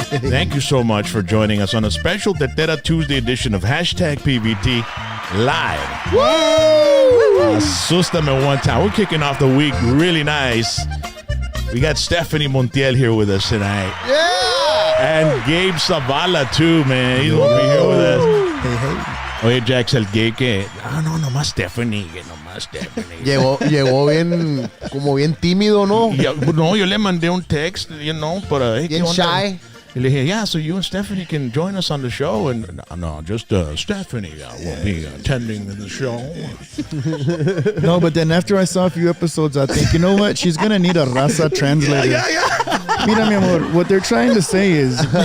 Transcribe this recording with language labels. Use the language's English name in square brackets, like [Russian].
[English] Thank you so much for joining us on a special Tetera Tuesday edition of #PVT Live. Woo! [Spanish] Asústame [English] one time. We're kicking off the week really nice. We got StefaniMontiel here with us tonight. Yeah! And Gabe Zavala too, man. He's going to be here with us. Hey, hey. [Spanish] Oye, Jax, el Gabe que... No, nomás Stephanie. Llegó bien, como bien tímido, ¿no? No, yo le mandé un text, para... Bien [English] shy. [Spanish] Y le dije, [English] yeah, so you and Stephanie can join us on the show. And no, just Stephanie will be attending the show. No, but then after I saw a few episodes, I think, you know what? She's going to need a raza translator. Yeah. [Spanish] Mira, mi amor, [English] what they're trying to say is...